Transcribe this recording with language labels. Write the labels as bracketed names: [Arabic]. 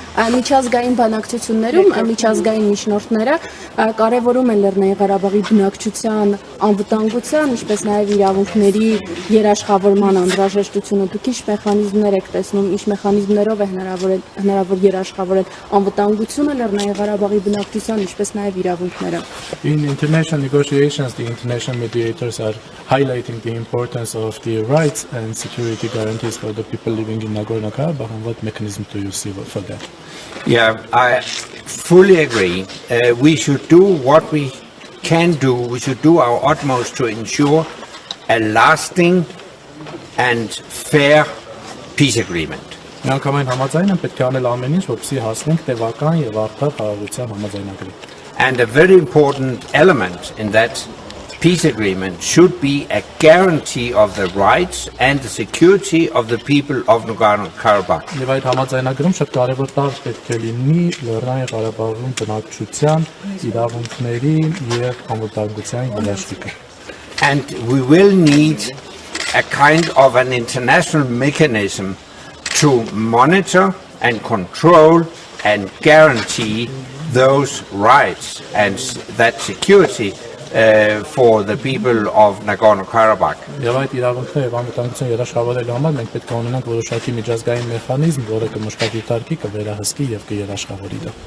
[Armenian] Միջազգային բանակցություններում միջազգային միջնորդները կարևորում են Լեռնային Ղարաբաղի բնակչության անվտանգության, ինչպես նաև իրավունքների երաշխավորման անհրաժեշտությունը։ Դուք ինչ մեխանիզմներ եք տեսնում, ինչ մեխանիզմներով է հնարավոր երաշխավորել անվտանգությունը Լեռնային Ղարաբաղի բնակչության, ինչպես նաև իրավունքները։ [English] In international negotiations, the international mediators are highlighting the importance of the rights and security guarantees for the people living in Nagorno-Karabakh, and what mechanism do you see for that? Yeah, I fully agree. We should do what we can do. We should do our utmost to ensure a lasting and fair peace agreement. [Armenian] Միանգամայն համաձայն են պետք է անել ամեն ինչ, որպեսզի հասնենք տևական եւ արդար խաղաղության համաձայնագրի։ [English] And a very important element in that peace agreement should be a guarantee of the rights and the security of the people of Nagorno-Karabakh. [Armenian] Եվ այդ համաձայնագրում շատ կարևոր տեղ պետք է լինի Լեռնային Ղարաբաղում բնակչության իրավունքների եւ անվտանգության երաշխիքը։ [English] And we will need a kind of an international mechanism to monitor and control and guarantee those rights and that security for the people of Nagorno-Karabakh. [Armenian] Եվ այդ իրավունքները եւ անվտանգության երաշխավորելու համար մենք պետք է ունենանք որոշակի միջազգային մեխանիզմ, որը կմշտադիտարկի, կվերահսկի եւ կերաշխավորի դա։